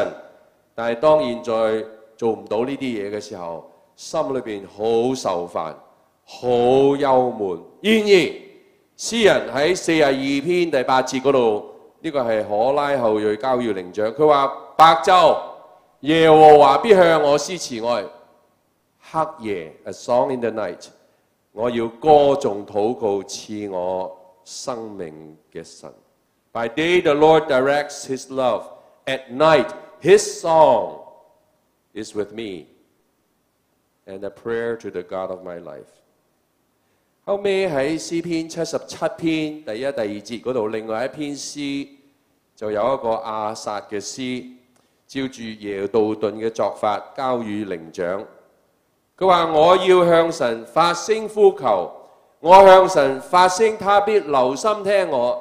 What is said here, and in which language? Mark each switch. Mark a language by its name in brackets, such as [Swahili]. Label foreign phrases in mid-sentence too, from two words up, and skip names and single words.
[Cantonese] 但係當現在做唔到呢啲嘢嘅時候，心裏邊好受煩，好憂悶。然而詩人喺42篇第8節嗰度，呢個係可拉後裔交與伶長，佢話：白晝耶和華必向我施慈愛，黑夜 [English] A song in the night， [Cantonese] 我要歌頌禱告賜我生命嘅神。 [English] By day the Lord directs His love. At night His song is with me and a prayer to the God of my life. [Cantonese] 後尾喺詩篇77篇第一、第二節嗰度，另外一篇詩就有一個亞薩嘅詩，照住耶杜頓嘅作法交與伶長。佢話：我要向神發聲呼求，我向神發聲，他必留心聽我。